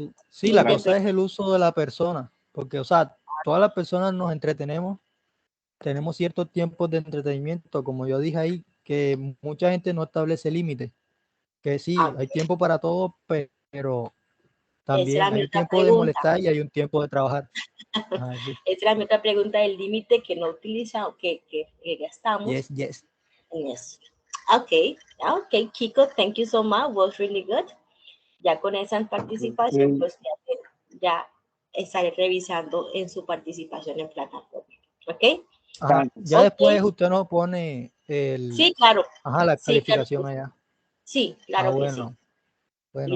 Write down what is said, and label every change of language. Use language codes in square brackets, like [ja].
[es] Sí, la cosa es el uso de la persona, porque, o sea, todas las personas nos entretenemos, tenemos ciertos tiempos de entretenimiento, como yo dije ahí, que mucha gente no establece límites, que sí, hay tiempo para todo, pero también hay un tiempo de molestar y hay un tiempo de trabajar. Esa era mi otra pregunta, del límite que no utiliza o que gastamos. [en] Yes. Okay, Kiko, thank you so much, was really good. [es] Ya con esa participación, pues ya estaré revisando en su participación en plataforma. ¿Ok? Ya después usted nos pone sí, claro. La calificación claro. Allá. Sí, claro que bueno. sí. Bueno,